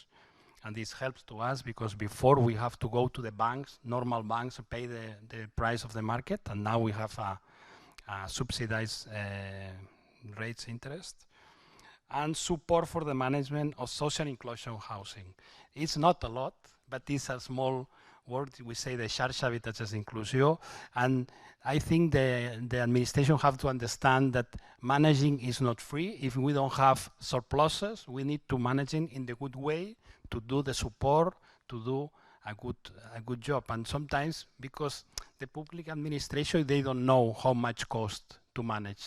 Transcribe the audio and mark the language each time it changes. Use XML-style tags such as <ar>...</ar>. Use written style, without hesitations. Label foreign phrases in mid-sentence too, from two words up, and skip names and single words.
<en>And this helps to us because before we have to go to the banks, normal banks, pay the price of the market, and now we have a subsidized rates interest. And support for the management of social inclusion housing. It's not a lot, but it's a small word we say the</en> <ca>xarxa habitatges inclusió,</ca> <en>and I think the administration have to understand that managing is not free. If we don't have surpluses, we need to manage it in the good way, to do the support, to do a good job. And sometimes, because the public administration, they don't know how much cost to manage.</en>